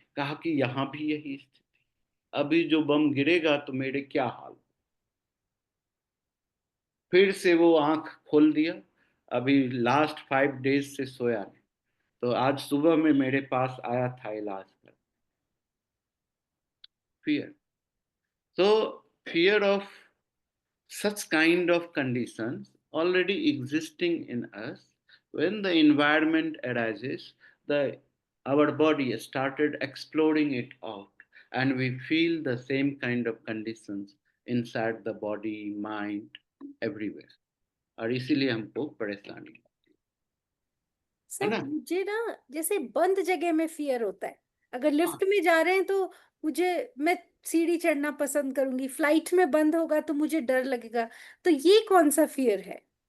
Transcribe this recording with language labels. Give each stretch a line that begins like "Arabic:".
Hindi: कहा कि यहाँ भी यही स्थिति, अभी जो बम गिरेगा तो मेरे क्या हाल। फिर से वो आंख खोल दिया, अभी लास्ट 5 डेज से सोया नहीं, तो आज सुबह में मेरे पास आया था इलाज कर।
English: Fear, so fear of such kind of conditions already existing in us. When the environment arises, the our body started exploring it out, and we feel the same kind of conditions inside the body, mind, everywhere.
Hindi: और इसीलिए हमको परेशानी है sir ना। मुझे ना जैसे बंद जगह में फियर होता है, अगर लिफ्ट में जा रहे हैं तो मैं सीढ़ी चढ़ना पसंद करूंगी, फ्लाइट में बंद होगा तो मुझे डर लगेगा, तो ये कौन सा फियर है?